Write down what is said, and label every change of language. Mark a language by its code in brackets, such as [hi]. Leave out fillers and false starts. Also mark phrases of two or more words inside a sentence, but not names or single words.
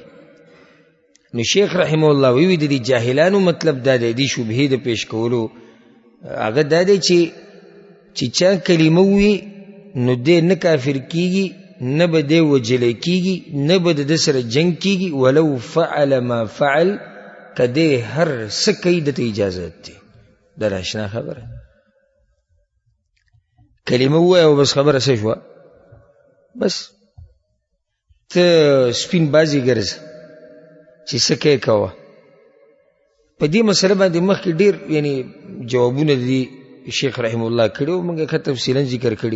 [ps] نو شیخ [ar] رحمه الله [ps] وی د دې جاهلانو مطلب دا دی، دې شبهې د پیش کولو هغه دا دی چې چا کلمه ووي نو دی نه کافر کیږي، نه به دی وجلی کیږي، نه به د سره جنگ کیږي. [ar] ولو فعل ما فعل، [ps] که دی هر څه کوي دته اجازت دی. دا ناشنا خبره، کلمه ووایه او بس خبره څه شوه، بس ته سپین بازي ګرځه چې څه کوې کوه. په دې مسله باندې مخکې ډېر یعنی جوابونه دي شیخ [ar] رحمه الله [ps] کړي او موږ ښه تفصیلا ذکر کړي.